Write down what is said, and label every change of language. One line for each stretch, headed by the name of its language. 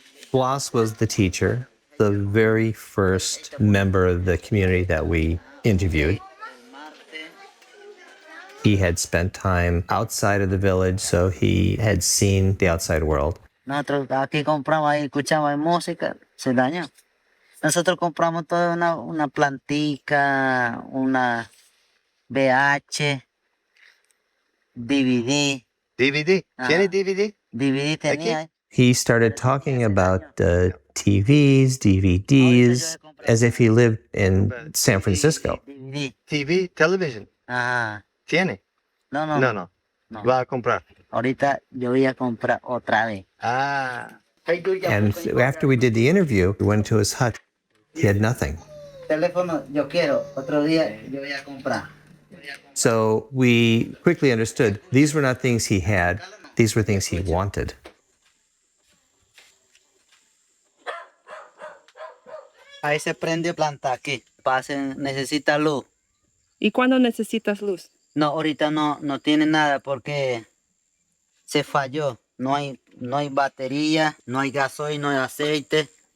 English: Blas was the teacher, the very first member of the community that we interviewed. He had spent time outside of the village, so he had seen the outside world.
Spanish: Nosotros aquí compramos, ahí escuchamos música, se dañó. Nosotros compramos toda una plantica, una VH, DVD. DVD. ¿Tiene Ah. DVD? DVD tenía.
English: He started talking about TVs, DVDs, as if he lived in San Francisco.
Spanish: DVD.
English: TV, television.
Spanish: Ajá. ¿Tiene? No, no, No, no. no. Va a comprar. Ahorita yo voy a comprar otra vez. Ah.
English: And after we did the interview, we went to his hut. He had nothing.
Spanish: Teléfono yo quiero, otro día yo voy a comprar.
English: So we quickly understood these were not things he had, these were things he wanted.
Spanish: Ahí se prende planta aquí. Necesita luz. ¿Y cuándo necesitas luz? No, ahorita no tiene nada porque se falló. No hay batería, no hay gasoil, no hay aceite.